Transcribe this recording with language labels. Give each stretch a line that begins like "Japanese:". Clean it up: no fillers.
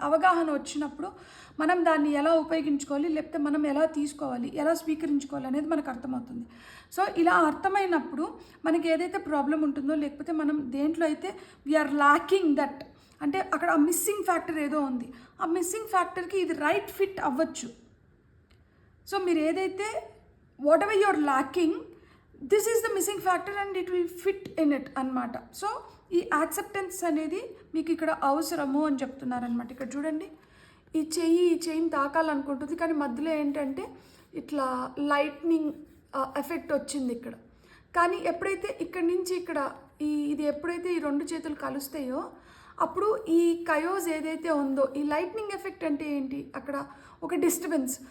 Telugu: అవగాహన వచ్చినప్పుడు మనం దాన్ని ఎలా ఉపయోగించుకోవాలి, లేకపోతే మనం ఎలా తీసుకోవాలి, ఎలా స్వీకరించుకోవాలి అనేది మనకు అర్థమవుతుంది. సో ఇలా అర్థమైనప్పుడు మనకి ఏదైతే ప్రాబ్లం ఉంటుందో, లేకపోతే మనం దేంట్లో అయితే
English: we are lacking that,
Telugu: అంటే అక్కడ ఆ మిస్సింగ్ ఫ్యాక్టర్ ఏదో ఉంది, ఆ మిస్సింగ్ ఫ్యాక్టర్కి ఇది రైట్ ఫిట్ అవ్వచ్చు. సో మీరు ఏదైతే
English: whatever you're lacking, this is the missing factor and it will fit in it అన్నమాట.
Telugu: సో ఈ యాక్సెప్టెన్స్ అనేది మీకు ఇక్కడ అవసరము అని చెప్తున్నారనమాట. ఇక్కడ చూడండి, ఈ చెయ్యిని తాకాలనుకుంటుంది, కానీ మధ్యలో ఏంటంటే ఇట్లా లైట్నింగ్ ఎఫెక్ట్ వచ్చింది ఇక్కడ. కానీ ఎప్పుడైతే ఇక్కడి నుంచి ఇక్కడ ఇది ఎప్పుడైతే ఈ 2 చేతులు కలుస్తాయో అప్పుడు ఈ కయోస్ ఏదైతే ఉందో, ఈ లైట్నింగ్ ఎఫెక్ట్ అంటే ఏంటి, అక్కడ ఒక డిస్టర్బెన్స్.